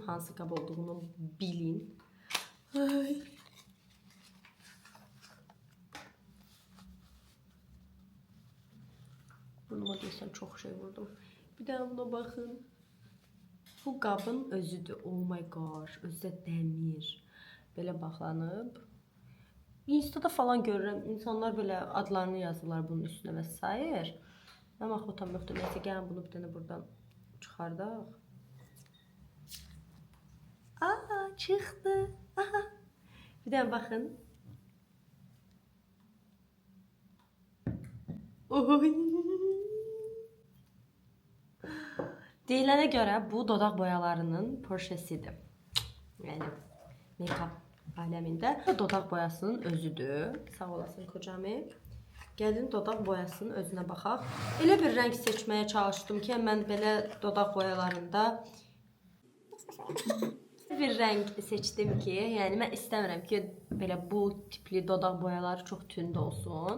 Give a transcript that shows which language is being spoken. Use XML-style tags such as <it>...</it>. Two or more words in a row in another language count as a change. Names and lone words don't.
<az>Hansı qab olduğunu bilin. Ay. Burnuma deyəsən çox şey vurdum. Bir də buna baxın. Bu qabın özüdür.</az> <en>Oh my gosh.</en> <az>Özü də dəmir. Belə baxlanıb. Instada falan görürəm. İnsanlar belə adlarını yazırlar bunun üstünə və s. Mən axı tam yoxdur. Neysə, gəlin bunu bir dənə buradan çıxardaq. Aa, çıxdı. Aha. Bir dənə baxın. Oy. Deyilənə görə bu dodaq boyalarının Porsche'sidir. Yəni make-up aləmində dodaq boyasının özüdür. Sağ olasın kocamı. Gəlin dodaq boyasının özünə baxaq. Elə bir rəng seçməyə çalışdım ki, mən belə dodaq boyalarında bir rəng seçdim ki, yəni mən istəmirəm ki, belə bu tipli dodaq boyaları çox tünd olsun.</az>